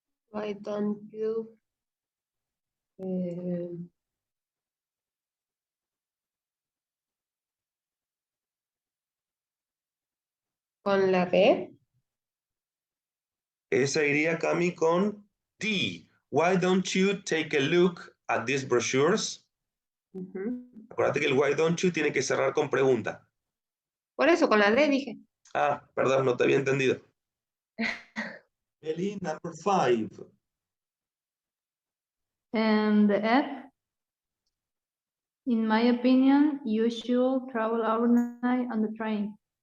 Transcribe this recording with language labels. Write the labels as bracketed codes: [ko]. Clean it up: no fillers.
[en] Why don't you [es] Eh, con la B. Esa iría, Cami, con D. [en] Why don't you take a look at these brochures? Ujú. [es] Acuérdate que el [en] why don't you [es] tiene que cerrar con pregunta. Por eso, con la D dije. Ah, perdón, no te había entendido. [en] Eli, number 5. And the F, in my opinion, you should travel overnight on the train.